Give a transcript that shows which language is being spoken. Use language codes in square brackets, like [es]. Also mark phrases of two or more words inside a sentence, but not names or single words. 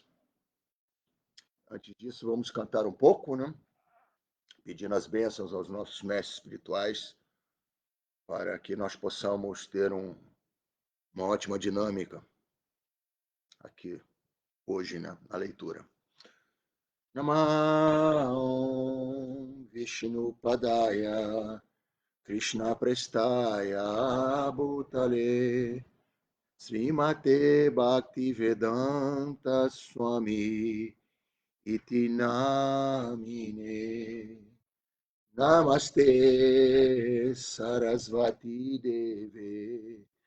[pt] Antes disso, vamos cantar um pouco, né? Pedindo as bênçãos aos nossos mestres espirituais para que nós possamos ter uma ótima dinâmica aqui hoje, né, na leitura. [sa] नमः विष्णु पादाय कृष्ण प्रेष्ठाय भूतले श्रीमते भक्तिवेदान्त स्वामी इति नामिने नमस्ते सरस्वती देवे